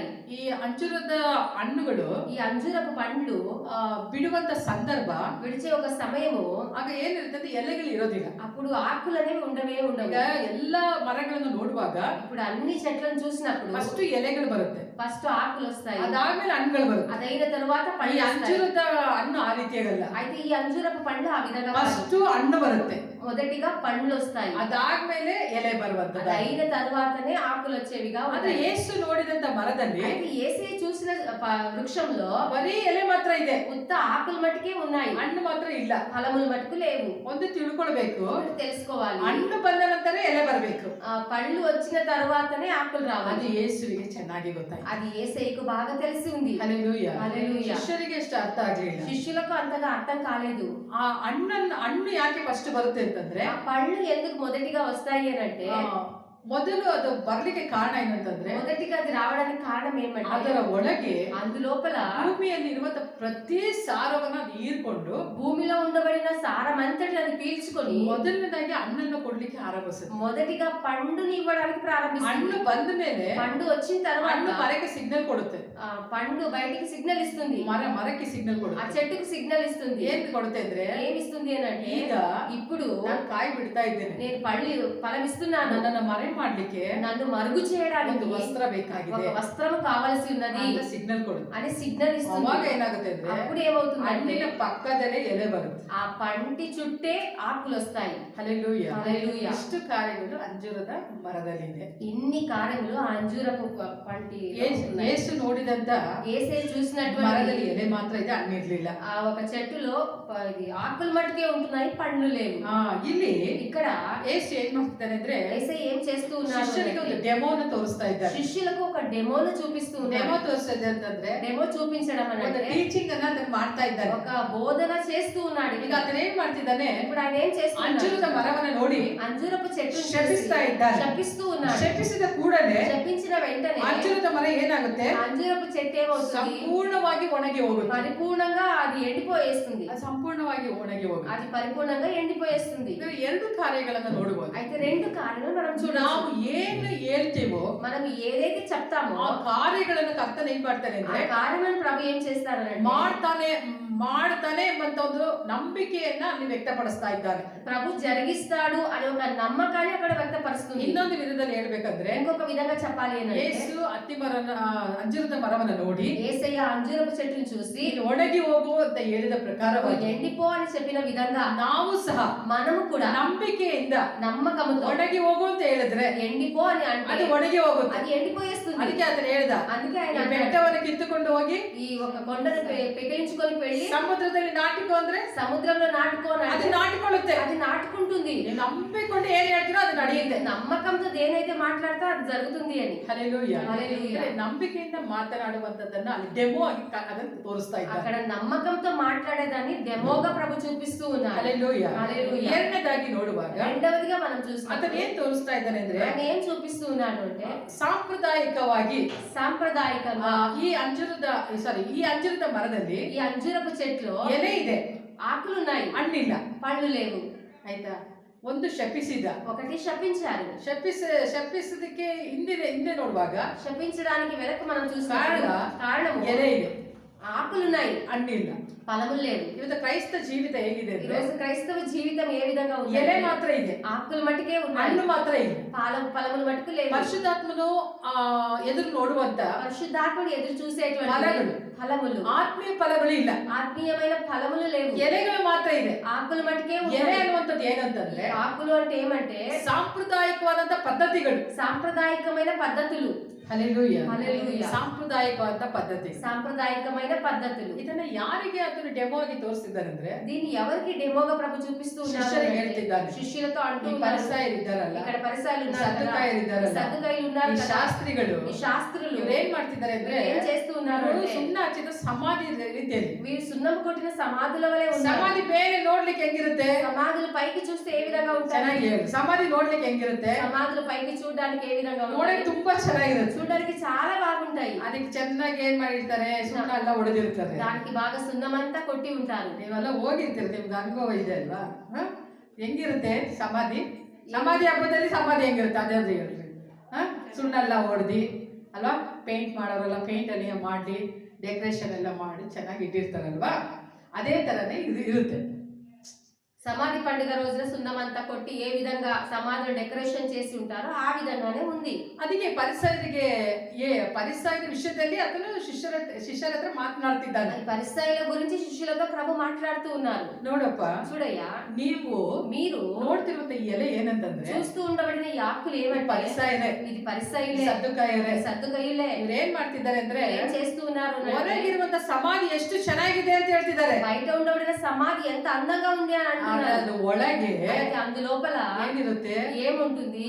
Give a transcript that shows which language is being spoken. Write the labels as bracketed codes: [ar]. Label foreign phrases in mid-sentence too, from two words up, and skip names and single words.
[kn] ಈ ಅಂಜೂರದ ಹಣ್ಣುಗಳು, [te] ఈ అంజూరపు పండ్లు [kn] ಬಿಡುವಂತ ಸಂದರ್ಭ, [te] విడిచే ఒక సమయము, [kn] ಆಗ ಏನಿರ್ತದೆ, ಎಲೆಗಳು ಇರೋದಿಲ್ಲ. [te] అప్పుడు ఆకులు అనేవి ఉండవే ఉండవు. [kn] ಈಗ ಎಲ್ಲಾ ಮರಗಳನ್ನು ನೋಡುವಾಗ [te] ఇప్పుడు అన్ని చెట్లను చూసినప్పుడు [kn] ಫಸ್ಟ್ ಎಲೆಗಳು ಬರುತ್ತೆ, [te] ఫస్ట్ ఆకులు వస్తాయి, [kn] ಅದಾದ್ಮೇಲೆ ಹಣ್ಣುಗಳು ಬರುತ್ತೆ. [te] అదైన తరువాత [kn] ಈ [te] పళ్ళు వస్తాయి. [kn] ಅಂಜೂರದ ಹಣ್ಣು ಆ ರೀತಿಯಾಗಲ್ಲ. [te] అయితే ఈ అంజూరపు పండ్లు ఆ విధంగా కాదు. [kn] ಫಸ್ಟ್ ಹಣ್ಣು ಬರುತ್ತೆ, [te] మొదటిగా పండ్లు వస్తాయి, [kn] ಅದಾದ್ಮೇಲೆ ಎಲೆ ಬರುವಂತದ್ದು. [te] అయిన తరువాతనే ఆకులు వచ్చేవిగా [kn] ಆದ್ರೆ [te] ఉంటాయి. [kn] ಯೇಸು ನೋಡಿದಂತ ಮರದಲ್ಲಿ [te] అయితే యేసే చూసిన వృక్షంలో [kn] ಬರೀ ಎಲೆ ಮಾತ್ರ ಇದೆ, [te] ఉత్త ఆకులు మట్టుకే ఉన్నాయి, [kn] ಹಣ್ಣು ಮಾತ್ರ ಇಲ್ಲ. [te] ఫలములు మట్టుకు లేవు. [kn] ಒಂದು ತಿಳ್ಕೊಳ್ಬೇಕು, [te] ఒకటి తెలుసుకోవాలి, [kn] ಹಣ್ಣು ಬಂದ ನಂತರ ಎಲೆ ಬರಬೇಕು. [te] పళ్ళు వచ్చిన తర్వాతనే ఆకులు [kn] ಅದು [te] రావాలి. [kn] ಯೇಸುವಿಗೆ ಚೆನ್ನಾಗಿ ಗೊತ್ತಾಯ್ತು. [te] అది యేసయ్యకు బాగా తెలిసి ఉంది. [kn] ಹಲ್ಲೆಲೂಯಾ. ಹಲ್ಲೆಲೂಯಾ. ಶಿಷ್ಯರಿಗೆ ಎಷ್ಟು ಅರ್ಥ ಆಗ್ಲಿಲ್ಲ. [te] శిష్యులకు అంతగా అర్థం కాలేదు. [kn] ಆ ಹಣ್ಣು ಯಾಕೆ ಫಸ್ಟ್ ಬರುತ್ತೆ ಅಂತಂದ್ರೆ, [te] ఆ పళ్ళు ఎందుకు మొదటిగా వస్తాయి అని అంటే, [kn] ಮೊದಲು ಅದು ಬರ್ಲಿಕ್ಕೆ ಕಾರಣ ಏನಂತಂದ್ರೆ, [te] మొదటిగా అది రావడానికి కారణం ఏమంటే, [kn] ಅದರ ಒಳಗೆ [te] అందులోపల [kn] ಭೂಮಿಯಲ್ಲಿ ಇರುವಂತ ಪ್ರತಿ ಸಾರವನ್ನ ಅದು ಹೀರ್ಕೊಂಡು [te] భూమిలో ఉండబడిన సారమంతటి అది పీల్చుకొని [kn] ಮೊದಲನೇದಾಗಿ ಹಣ್ಣನ್ನು ಕೊಡ್ಲಿಕ್ಕೆ ಆರಂಭಿಸುತ್ತೆ. [te] మొదటిగా పండుని ఇవ్వడానికి ప్రారంభిస్తుంది. [kn] ಹಣ್ಣು ಬಂದ ಮೇಲೆ [te] పండు వచ్చిన తర్వాత [kn] ಹಣ್ಣು ಮರಕ್ಕೆ ಸಿಗ್ನಲ್ ಕೊಡುತ್ತೆ, [te] పండు బయటికి సిగ్నల్ ఇస్తుంది, [kn] ಮರಕ್ಕೆ ಸಿಗ್ನಲ್ [te] ఆ [kn] ಕೊಡುತ್ತೆ. [te] చెట్టుకు సిగ్నల్ ఇస్తుంది. [kn] ಏನ್ ಕೊಡುತ್ತೆ ಅಂದ್ರೆ, [te] ఏమిస్తుంది అని అంటే, [kn] ಈಗ [te] ఇప్పుడు [kn] ನಾನು ಕಾಯಿ ಬಿಡ್ತಾ ಇದ್ದೇನೆ, [te] నేను ఫలం ఇస్తున్నాను, [kn] ನನ್ನನ್ನು ಮರೆ ಮಾಡ್ಲಿಕ್ಕೆ [te] నన్ను మరుగు చేయడానికి [kn] ಒಂದು ವಸ್ತ್ರ ಬೇಕಾಗಿದೆ [te] ఒక వస్త్రం కావాల్సి ఉన్నది [kn] ಅಂತ ಸಿಗ್ನಲ್ ಕೊಡುತ್ತೆ. [te] అని సిగ్నల్ ఇస్తుంది. [kn] ಅವಾಗ ಏನಾಗುತ್ತೆ ಅಂದ್ರೆ, [te] అప్పుడు ఏమవుతుంది అంటే, [kn] ಹಣ್ಣಿನ ಪಕ್ಕದಲ್ಲೇ ಎಲೆ ಬರುತ್ತೆ. [te] ఆ పంటి చుట్టే ఆకులు వస్తాయి. [kn] ಹಲ್ಲೆಲೂಯಾ. [te] హల్లెలూయా. [kn] ಇಷ್ಟು ಕಾರ್ಯಗಳು ಅಂಜೂರದ ಮರದಲ್ಲಿದೆ. [te] ఇన్ని కార్యములు ఆ అంజూరపు పంటి [kn] ಯೇಸು ನೋಡಿದಂತ [te] యేసే చూసినటువంటి [kn] ಮರದಲ್ಲಿ ಎಲೆ ಮಾತ್ರ ಇದೆ, ಹಣ್ಣಿರ್ಲಿಲ್ಲ. [te] ఆ ఒక చెట్టులో ఇది ఆకులు మట్టుకే ఉంటున్నాయి, పండ్లు లేవు. [kn] ಇಲ್ಲಿ [te] ఇక్కడ [kn] ಯೇಸು ಏನ್ ಮಾಡ್ತಾನೆ ಅಂದ್ರೆ, [te] యేసే ఏం చేస్తున్నాడు చేస్తూ ఉన్నారు [kn] ಶಿಷ್ಯರಿಗೆ ಒಂದು [te] అంటే [kn] ಡೆಮೋನ ತೋರಿಸ್ತಾ ಇದ್ದಾರೆ. [te] శిష్యులకు ఒక డెమోను చూపిస్తూ [kn] ಡೆಮೋ [te] ఉన్నారు. [kn] ತೋರಿಸೋದು ಅಂತಂದ್ರೆ [te] డెమో చూపించడం [kn] ಒಂದು [te] అంటే [kn] ಟೀಚಿಂಗ್ ಅನ್ನ ಅದನ್ನ ಮಾಡ್ತಾ ಇದ್ದಾನೆ. [te] ఒక బోధన చేస్తూ ఉన్నాడు. [kn] ಈಗ ಅದನ್ನ ಏನ್ ಮಾಡ್ತಿದ್ದಾನೆ, [te] ఇప్పుడు ఆయన ఏం [kn] ಅಂಜೂರದ [te] చేస్తున్నాడు? [kn] ಮರವನ್ನ ನೋಡಿ [te] అంజూరపు చెట్టును [kn] శపిస్తా ఇದ್ದಾನೆ. [te] శపిస్తూ ఉన్నాడు. [kn] ಶಪಿಸಿದ ಕೂಡಲೇ [te] శపించిన వెంటనే [kn] ಅಂಜೂರದ ಮರ ಏನಾಗುತ್ತೆ, [te] అంజూరపు చెట్టు ఏమవుతుంది? [kn] ಸಂಪೂರ್ಣವಾಗಿ ಒಣಗಿ ಹೋಗುತ್ತೆ. [te] పరిపూర్ణంగా అది ఎండిపోయేస్తుంది. [kn] ಅದು ಸಂಪೂರ್ಣವಾಗಿ ಒಣಗಿ ಹೋಗುತ್ತೆ. [te] అది పరిపూర్ణంగా ఎండిపోయేస్తుంది. [kn] ನಾವು ಎರಡು ಕಾರ್ಯಗಳನ್ನ ನೋಡಬಹುದು. [te] అయితే రెండు కార్యాలను మనం [kn] ನಾವು [te] చూడవచ్చు. [kn] ಏನು ಹೇಳ್ತೀವೋ [te] మనం ఏదైతే చెప్తామో [kn] ಆ ಕಾರ್ಯಗಳನ್ನು ಕರ್ತನ ಏನ್ ಮಾಡ್ತಾನೆ [te] ఆ [kn] ಅಂದ್ರೆ [te] కార్యములను ప్రభు ఏం చేస్తారంటే [kn] ಮಾಡ್ತಾನೆ ಎಂಬಂತ ಒಂದು ನಂಬಿಕೆಯನ್ನ ಅಲ್ಲಿ ವ್ಯಕ್ತಪಡಿಸ್ತಾ ಇದ್ದಾನೆ. [te] ప్రభు జరిగిస్తాడు అనే ఒక నమ్మకాన్ని అక్కడ వ్యక్తపరుస్తుంది. [kn] ಇನ್ನೊಂದು ವಿಧದಲ್ಲಿ ಹೇಳ್ಬೇಕಂದ್ರೆ [te] ఇంకొక విధంగా చెప్పాలి అంటే [kn] ಯೇಸು ಅಂಜೂರದ ಮರವನ್ನ ನೋಡಿ [te] యేసయ్య అంజూరపు చెట్టును చూసి [kn] ಇದು ಒಣಗಿ ಹೋಗು ಅಂತ ಹೇಳಿದ ಪ್ರಕಾರವಾಗಿ [te] ఎండిపో అని చెప్పిన విధంగా [kn] ನಾವು ಸಹ [te] మనము కూడా [kn] ನಂಬಿಕೆಯಿಂದ [te] నమ్మకముతో [kn] ಒಣಗಿ ಹೋಗು ಅಂತ ಹೇಳಿದ್ರೆ [te] ఎండిపో అని [kn] ಅದು [te] అంటే [kn] ಒಣಗಿ ಹೋಗುತ್ತೆ. [te] అది ఎండిపోయేస్తుంది. [kn] ಅದಕ್ಕೆ ಅದನ್ನ ಹೇಳ್ದ, [te] అందుకే [kn] ಈ [te] ఆయన అన్నాడు, [kn] ಬೆಟ್ಟವನ್ನು ಕಿತ್ತುಕೊಂಡು ಹೋಗಿ [te] ఈ ఒక కొండను పెకిలించుకొని వెళ్ళి [kn] ಸಮುದ್ರದಲ್ಲಿ ನಾಟಿಕೋ ಅಂದ್ರೆ [te] సముద్రంలో నాటుకోని [kn] ಅದು ನಾಟಿಕೊಳ್ಳುತ್ತೆ. [te] అది నాటుకుంటుంది. [kn] ನೀವು ನಂಬಿಕೊಂಡು ಏನ್ ಹೇಳ್ತೀರೋ ಅದು ನಡೆಯುತ್ತೆ. [te] నమ్మకంతో దేనైతే మాట్లాడతా అది జరుగుతుంది అని. [kn] ಹಲ್ಲೆಲೂಯಾ. [te] హల్లెలూయా. [kn] ನಂಬಿಕೆಯಿಂದ ಮಾತನಾಡುವಂತದ್ದನ್ನ ಅಲ್ಲಿ ಡೆಮೋ ಆಗಿ ಅದನ್ನ ತೋರಿಸ್ತಾ ಇದ್ದಾರೆ. [te] అక్కడ నమ్మకంతో మాట్లాడేదాన్ని డెమోగా ప్రభు చూపిస్తూ ఉన్నారు. [kn] ಹಲ್ಲೆಲೂಯಾ. [te] హల్లెలూయా. [kn] ಎರಡನೇದಾಗಿ ನೋಡುವಾಗ [te] రెండవదిగా మనం [kn] ಅದನ್ನ [te] చూస్తే [kn] ಏನ್ ತೋರಿಸ್ತಾ ಇದ್ದಾನೆ ಅಂದ್ರೆ [te] ఆయన ఏం చూపిస్తూ ఉన్నాడు అంటే [kn] ಸಾಂಪ್ರದಾಯಿಕವಾಗಿ [te] సాంప్రదాయకంగా [kn] ಈ ಅಂಜೂರದ ಮರದಲ್ಲಿ [te] ఈ అంజూరపు చెట్లో [kn] ಎಲೆ ಇದೆ, [te] ఆకులున్నాయి, [kn] ಹಣ್ಣಿಲ್ಲ. [te] పళ్ళు లేవు. [kn] ಆಯ್ತಾ, ಒಂದು ಶಪಿಸಿದ, [te] ఒకటి శపించారు. [kn] ಶಪಿಸೋದಕ್ಕೆ ಹಿಂದೆ ನೋಡುವಾಗ [te] శపించడానికి వెనక మనం చూస్తే కారణం కారణము [kn] ಎಲೆ ಇದೆ, [te] ఆకులున్నాయి, [kn] ಹಣ್ಣಿಲ್ಲ. [te] ఫలములు లేవు. [kn] ಇವತ್ತು ಕ್ರೈಸ್ತ ಜೀವಿತ ಹೇಗಿದೆ [te] ఈ [kn] ಅಂದ್ರೆ [te] రోజు క్రైస్తవ జీవితం ఏ విధంగా ఉంది? [kn] ಎಲೆ ಮಾತ್ರ ಇದೆ, [te] ఆకులు మట్టుకే ఉన్నాయి, [kn] ಹಣ್ಣು ಮಾತ್ರ ಇದೆ. [te] ఫలములు మట్టుకు లేవు. [kn] ಪರಿಶುದ್ಧಾತ್ಮನು ಎದುರು ನೋಡುವಂತ [te] పరిశుద్ధాత్ముడు ఎదురు చూసేటువంటి ఫలములు. ఫలములు, [kn] ಆತ್ಮೀಯ ಫಲಗಳು ಇಲ್ಲ, [te] ఆత్మీయమైన ఫలములు లేవు. [kn] ಎಲೆಗಳು ಮಾತ್ರ ಇದೆ. [te] ఆకులు మట్టుకే [kn] ಎಲೆ [te] ఉన్నాయి. [kn] ಅನ್ನುವಂಥದ್ದು ಏನಂತಂದ್ರೆ [te] ఆకులు అంటే ఏమంటే [kn] ಸಾಂಪ್ರದಾಯಿಕವಾದಂತ ಪದ್ಧತಿಗಳು. [te] సాంప్రదాయకమైన పద్ధతులు. [kn] ಹಲ್ಲೆಲೂಯಾ. [te] హల్లెలూయా. [kn] ಸಾಂಪ್ರದಾಯಿಕವಾದಂತ ಪದ್ಧತಿ. [te] సాంప్రదాయకమైన పద్ధతులు. [kn] ಇದನ್ನ ಯಾರಿಗೆ ಅದನ್ನು ಡೆಮೋ ಆಗಿ ತೋರಿಸಿದ್ದಾರೆ ಅಂದ್ರೆ [te] దీన్ని ఎవరికి డెమోగా ప్రభు చూపిస్తూ ఉన్నారు? [kn] శిష్యులకు ಹೇಳ್ತಿದ್ದಾನೆ. [te] శిష్యులతో అంటూ [kn] ಈ [te] ఉన్నారు. [kn] ಪರಿಸಯರು ಇದ್ದಾರಲ್ಲ, [te] ఇక్కడ పరిసరాలు [kn] ಈ [te] ఉన్నారు కదా, [kn] ಸದ್ದುಕಾಯರು ಇದ್ದಾರಲ್ಲ, [te] ఈ సద్దుకాయలు ఉన్నారు [kn] ಈ [te] కదా, [kn] ಶಾಸ್ತ್ರಿಗಳು [te] ఈ శాస్త్రులు [kn] ಇವ್ರು ಏನ್ ಮಾಡ್ತಿದ್ದಾರೆ ಅಂದ್ರೆ [te] ఏం చేస్తూ ఉన్నారు [kn] ಇವ್ರು [te] అంటే [kn] ಸುಣ್ಣ ಹಚ್ಚಿದ ಸಮಾಧಿ ರೀತಿಯಲ್ಲಿ. [te] వీరు సున్నం కొట్టిన సమాధుల వలె ఉన్నారు. [kn] ಸಮಾಧಿ ಬೇರೆ ನೋಡ್ಲಿಕ್ಕೆ ಹೆಂಗಿರುತ್ತೆ? [te] సమాధులు పైకి చూస్తే ఏ విధంగా ఉంటాయి? [kn] ಚೆನ್ನಾಗಿ ಹೇಳು. ಸಮಾಧಿ ನೋಡ್ಲಿಕ್ಕೆ ಹೆಂಗಿರುತ್ತೆ? [te] సమాధులు పైకి చూడడానికి ఏ విధంగా [kn] ನೋಡಕ್ [te] ఉంటాయి? [kn] ತುಂಬಾ ಚೆನ್ನಾಗಿರುತ್ತೆ. [te] చూడడానికి చాలా బాగుంటాయి. [kn] ಅದಕ್ಕೆ ಚೆನ್ನಾಗಿ ಏನ್ ಮಾಡಿರ್ತಾರೆ, ಸುಣ್ಣ ಎಲ್ಲ ಹೊಡೆದಿರ್ತಾರೆ. [te] దానికి బాగా సున్నమంతా కొట్టి ఉంటారు. [kn] ನೀವೆಲ್ಲ ಹೋಗಿರ್ತೀರಿ, ನಿಮ್ಗೆ ಅನುಭವ ಇದೆ ಅಲ್ವಾ? ಹೆಂಗಿರುತ್ತೆ ಸಮಾಧಿ? ಸಮಾಧಿ ಹಬ್ಬದಲ್ಲಿ ಸಮಾಧಿ ಹೆಂಗಿರುತ್ತೆ ಅದೇ ಹೇಳ್ರಿ. ಸುಣ್ಣ ಎಲ್ಲ ಹೊಡೆದಿ ಅಲ್ವಾ, ಪೇಂಟ್ ಮಾಡೋರೆಲ್ಲ ಪೇಂಟ್ ಎಲ್ಲ ಮಾಡಿ ಡೆಕೋರೇಷನ್ ಎಲ್ಲ ಮಾಡಿ ಚೆನ್ನಾಗಿ ಇಟ್ಟಿರ್ತಾರಲ್ವಾ, ಅದೇ ತರನೇ ಇದು ಇರುತ್ತೆ. [te] సమాధి పండుగ రోజున సున్నమంతా కొట్టి ఏ విధంగా సమాధిని డెకరేషన్ చేసి ఉంటారో ఆ విధంగానే ఉంది. [kn] ಅದಕ್ಕೆ ಪರಿಸರದ ವಿಷಯದಲ್ಲಿ ಅದನ್ನು ಶಿಷ್ಯರ ಹತ್ರ ಮಾತನಾಡ್ತಿದ್ದಾನೆ. [te] ఈ పరిసయ్యుల గురించి శిష్యులతో ప్రభు మాట్లాడుతూ ఉన్నారు. [kn] ನೋಡಪ್ಪ, [te] చూడయ్యా, [kn] మీరు ನೋಡ್ತಿರುವಂತ ಈ ಎಲೆ ಏನಂತಂದ್ರೆ [te] చూస్తూ ఉండబడిన ఈ ఆకులు ఏమంటే [kn] ಪರಿಸಯರೇ, [te] ఇది పరిసయ్యులే, [kn] ಸದ್ದುಕಾಯರೇ. [te] సద్దుకయ్యులే. [kn] ಇವ್ರು ಏನ್ ಮಾಡ್ತಿದ್ದಾರೆ ಅಂದ್ರೆ [te] ఏం చేస్తూ ఉన్నారు అంటే, [kn] ಹೊರಗಿರುವಂತ ಸಮಾಧಿ ಎಷ್ಟು ಚೆನ್ನಾಗಿದೆ ಅಂತ ಹೇಳ್ತಿದ್ದಾರೆ. [te] బయట ఉండబడిన సమాధి ఎంత అందంగా ఉంది అని అంటున్నారు. [kn] ಅದು ಒಳಗೆ [te] అయితే అందులోపల [kn] ಏನಿರುತ್ತೆ? [te] ఏముంటుంది?